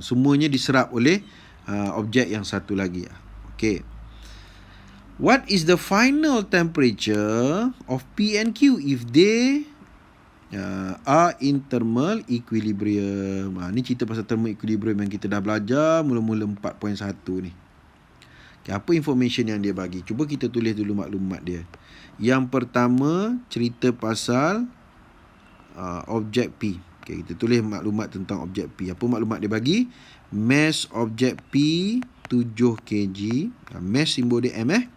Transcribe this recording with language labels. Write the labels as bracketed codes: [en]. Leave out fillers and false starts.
[ms] Semuanya diserap oleh objek yang satu lagi. Okay. [en] What is the final temperature of P and Q if they are in thermal equilibrium? [ms] Ni cerita pasal thermal equilibrium yang kita dah belajar mula-mula 4.1 ni. Okay, apa information yang dia bagi? Cuba kita tulis dulu maklumat dia. Yang pertama, cerita pasal objek P. Okay, kita tulis maklumat tentang objek P. Apa maklumat dia bagi? Mass objek P 7 kg. Mass simbol dia M.